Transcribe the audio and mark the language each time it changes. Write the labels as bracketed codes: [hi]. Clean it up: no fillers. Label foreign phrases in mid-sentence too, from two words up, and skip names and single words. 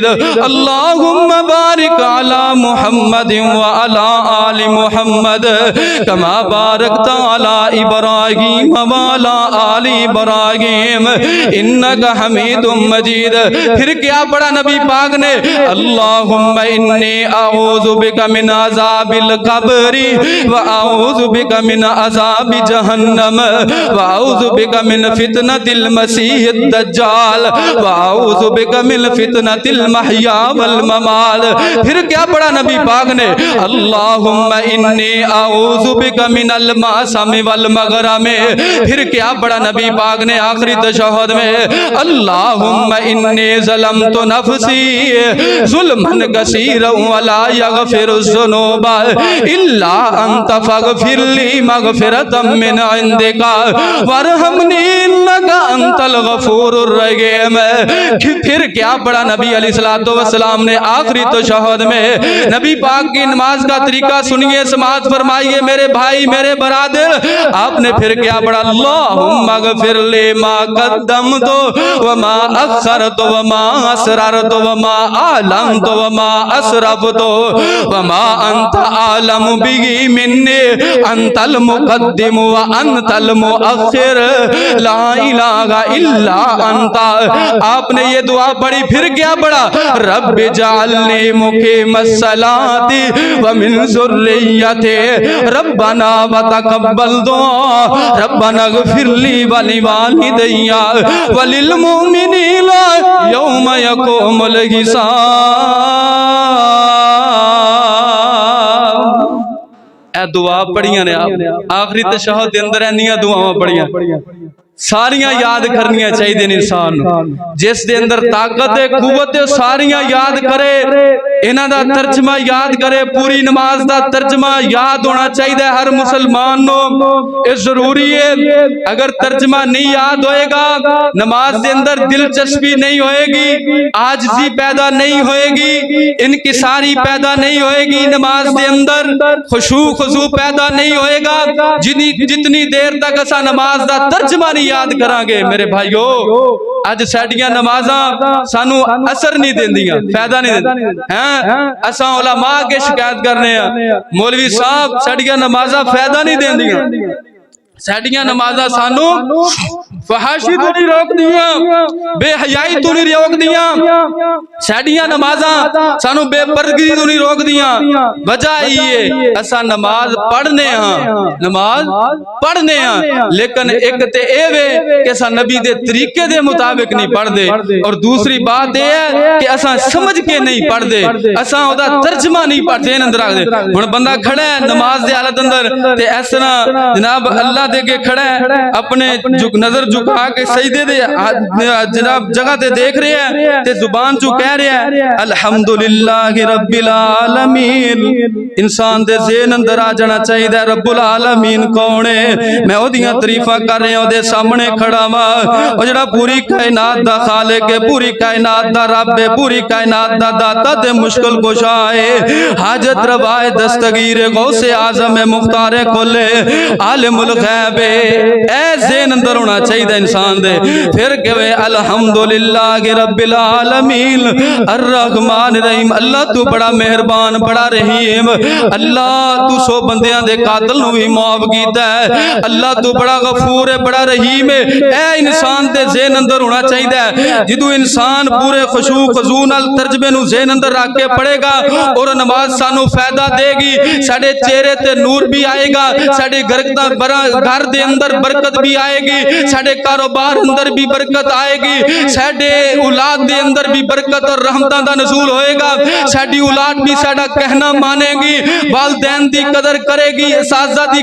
[ar] اللہم بارک علی محمد وعلی آل محمد کما بارکت علی ابراہیم وعلی آل ابراہیم انکا حمید مجید۔ [ur] پھر کیا پڑھا نبی پاک نے؟ [ar] اللہم انی اعوذ بک من عذاب القبر واعوذ بک من عذاب جہنم واعوذ بک من فتنۃ المسیح الدجال واعوذ بک من فتنۃ المحیا والممات۔ [ur] پھر کیا پڑھا نبی پاک نے؟ [ar] اللہم انی اعوذ بک من المعصم والمغرم۔ [ur] پھر کیا پڑھا نبی پاک نے آخری تشہد میں؟ [ar] اللہم انی ظلمت نفسی ظلما کثیرا ولا یغفر الذنوب الا انت فاغفر لی مغفرۃ من عندک وارحمنی انک انت الغفور الرحیم۔ [ur] پھر کیا پڑھا نبی [ar] علیہ الصلوۃ والسلام [ur] نے آخری تشہد میں؟ نبی پاک کی نماز کا طریقہ سنیے، سماعت فرمائیے میرے بھائی میرے برادر۔ آپ نے پھر کیا پڑھا؟ [ar] اللہم اغفر لی ما قدمت وما اخرت وما اسررت وما اعلنت وما اسرفت وما انت عالم به منی انت المقدم وانت المؤخر لا الہ الا انت۔ [ur] آپ نے یہ دعا پڑھی، پھر کیا پڑھا؟ [ar] رب اجعلنی مقیم الصلاۃ ومن ذریتی ربنا وتقبل دعا ربنا اغفر لی ولوالدی وللمؤمنین یوم یقوم الحساب۔ [pa] اے دعا پڑھیاں نے آپ آخری تشہد دے اندر اینیاں دعاواں پڑھیاں ساریاں یاد کرنیاں چاہیے انسان جس دے اندر طاقت ہے قوت ہے ساریاں یاد کرے انہاں دا ترجمہ یاد کرے پوری نماز دا ترجمہ یاد ہونا چاہیے ہر مسلمان نو یہ ضروری ہے۔ اگر ترجمہ نہیں یاد ہوئے گا نماز دے اندر دلچسپی نہیں ہوئے گی عاجزی پیدا نہیں ہوئے گی انکساری پیدا نہیں ہوئے گی نماز دے اندر خشوع خضوع پیدا نہیں ہوئے گا جتنی دیر تک اسا نماز دا ترجمہ نہیں یاد کران گے میرے بھائیو اج ساڈیاں نمازاں سانو اثر نہیں دیندیاں فائدہ نہیں دیندیاں اساں علماء کے شکایت کرنے ہیں مولوی صاحب ساڈیاں نمازاں فائدہ نہیں دیندیاں ساڈیاں نمازاں سانو فحاشی تو نہیں روک دیاں بے حیائی تو نہیں روک دیاں ساڈیاں نمازاں سانو بے پردگی تو نہیں روک دیاں وجہ یہ اساں نماز پڑھنے ہاں نماز پڑھنے ہاں لیکن ایک تے اے وے کہ اساں نبی دے طریقے دے مطابق نہیں پڑھ دے [ur] اور دوسری بات یہ ہے کہ [pa] اساں سمجھ کے نہیں پڑھ دے اساں او دا ترجمہ نہیں پڑھ دے اندر رکھ دے ہن بندہ کھڑا ہے نماز دے حالت اندر تے اس طرح جناب اللہ دے کے کھڑا ہے اپنے نظر جھکا کے سجدے دے جناب جگہ تے دیکھ رہے ہیں تے زبان چوں کہہ رہے ہیں [ar] الحمدللہ رب [pa] العالمین انسان دے ذہن اندر آ جانا چاہیے [ar] رب العالمین [pa] کون ہے میں او دیاں تعریفاں کر رہا ہوں دے سامنے کھڑا ہاں او جڑا پوری کائنات دا خالق ہے پوری کائنات دا رب ہے پوری کائنات دا داتا تے مشکل کشا ہے حاجت روا ہے دستگیر غوث اعظم ہے مختار کل عالم الغیب اے ذہن اندر ہونا چاہیے انسان دے پھر کہے [ar] الحمدللہ رب العالمین الرحمن الرحیم [pa] اللہ تو بڑا مہربان بڑا رحیم اللہ تو سو بندیاں دے قاتل نو بھی معاف کیتا ہے اللہ تو بڑا غفور ہے بڑا رحیم ہے اے انسان دے ذہن اندر ہونا چاہیے جدو انسان پورے خشوع خضوع نال ترجمے نو ذہن اندر رکھ کے پڑھے گا اور نماز سانو فائدہ دے گی ساڈے چہرے تے نور بھی آئے گا ساڈے گھر دے اندر برکت بھی آئے گی ساڈے کاروبار اندر بھی برکت آئے گی ساڈے اولاد دے اندر بھی برکت اور رحمتاں دا نزول ہوئے گا ساڈی اولاد بھی ساڈا کہنا مانے گی والدین دی قدر کرے گی اساتذہ دی